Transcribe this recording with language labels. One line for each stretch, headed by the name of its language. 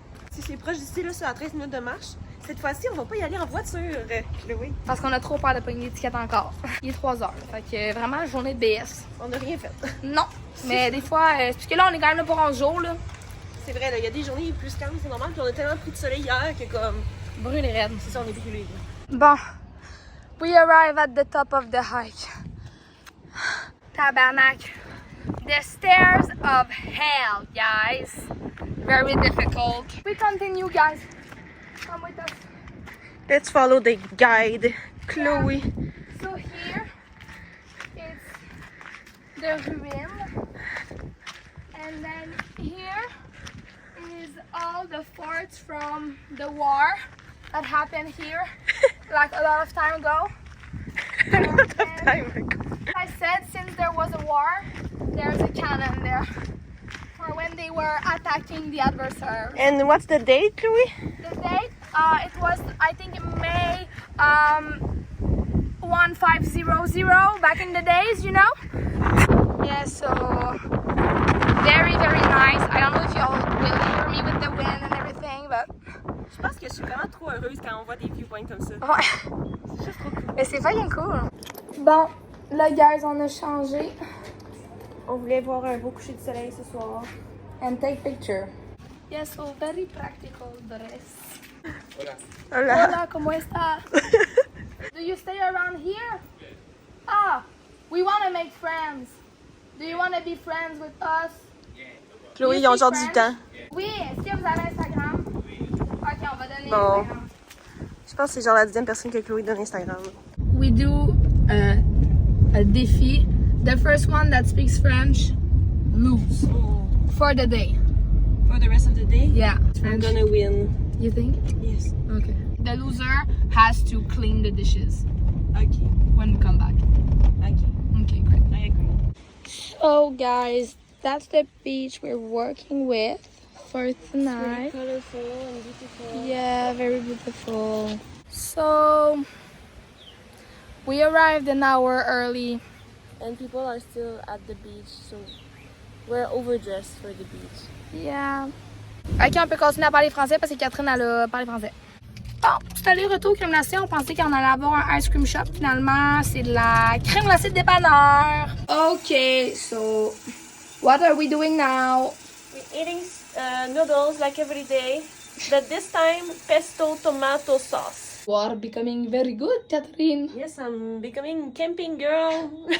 French: Si c'est proche d'ici, là, c'est à 13 minutes de marche. Cette fois-ci, on va pas y aller en voiture, Chloé. Parce qu'on a trop peur de pogner des tickets encore. Il est 3h. Fait que vraiment, journée de BS. On n'a rien fait. Non. Mais des fois, parce que là, on est quand même là pour 11 jours, là. C'est vrai, il y a des journées plus calmes, c'est normal. Puis on a tellement pris de soleil hier que comme... Brûlé raide. C'est ça, on est brûlés. Bon.
English: We arrive at the top of the hike. Tabarnak. The stairs of hell, guys. Very difficult. We continue, guys. Come with us. Let's follow the guide, Chloe. So here is the ruin. And then here is all the forts from the war that happened here like a lot of time ago. I said since there was a war, there's a cannon there for when they were attacking the adversary. And what's the date, Chloe? The date, it was I think May 1500 back in the days, you know? Yeah, so very, very nice. I don't know if y'all will hear me with the wind and everything, but...
French: Je pense que je suis vraiment trop heureuse quand on voit des viewpoints comme ça. Ouais. C'est juste trop cool. Mais c'est fucking cool. Bon, là, guys, on a changé. On voulait voir un beau coucher de soleil ce soir.
English: And take picture. Yes, so very practical dress.
Spanish: Hola. Hola, ¿cómo estás?
English: Do you stay around here? Ah, we want to make friends. Do you want to be friends with us?
French: Chloé, ils ont genre du temps. Oui, est-ce que vous avez Instagram? Ok, on va donner Bon. Instagram. Je pense que c'est genre la 10e personne que Chloé donne Instagram.
English: We do a défi. The first one that speaks French lose for the day. For the rest of the day, Yeah. I'm gonna win. You think? Yes. Okay. The loser has to clean the dishes Okay. when we come back. Okay. Okay, great. I agree. So guys, that's the beach we're working with for tonight. Colorful and beautiful. Yeah, very beautiful. So we arrived an hour early. And people are still at the beach, so we're overdressed for the beach. Yeah.
French: Ok, on peut continuer à parler français parce que Catherine, elle a parlé français. Bon, c'est aller-retour crème glacée. On pensait qu'on allait avoir un
English: ice cream shop.
French: Finalement, c'est de la crème glacée de dépanneur.
English: Ok, so what are we doing now? We're eating noodles like every day, but this time pesto tomato sauce. You are becoming very good, Catherine. Yes, I'm becoming camping girl.